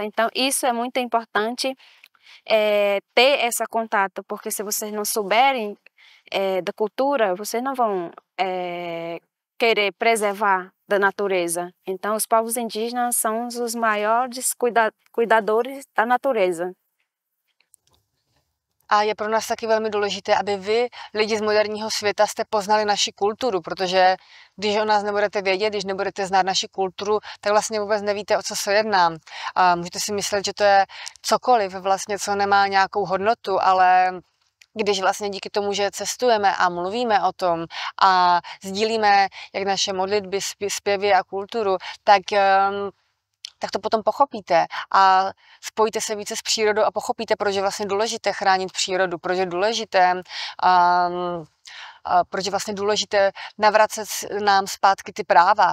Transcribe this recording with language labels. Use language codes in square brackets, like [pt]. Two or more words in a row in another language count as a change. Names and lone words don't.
[pt] Então, isso é muito importante, ter esse contato, porque se vocês não souberem da cultura, vocês não vão querer preservar da natureza. Então, os povos indígenas são os maiores cuidadores da natureza. [cs] A je pro nás taky velmi důležité, aby vy, lidi z moderního světa, jste poznali naši kulturu, protože když o nás nebudete vědět, když nebudete znát naši kulturu, tak vlastně vůbec nevíte, o co se jedná. A můžete si myslet, že to je cokoliv, vlastně, co nemá nějakou hodnotu, ale když vlastně díky tomu, že cestujeme a mluvíme o tom a sdílíme jak naše modlitby, zpěvy a kulturu, tak to potom pochopíte a spojíte se více s přírodou a pochopíte, proč je vlastně důležité chránit přírodu, proč je vlastně důležité navracet nám zpátky ty práva.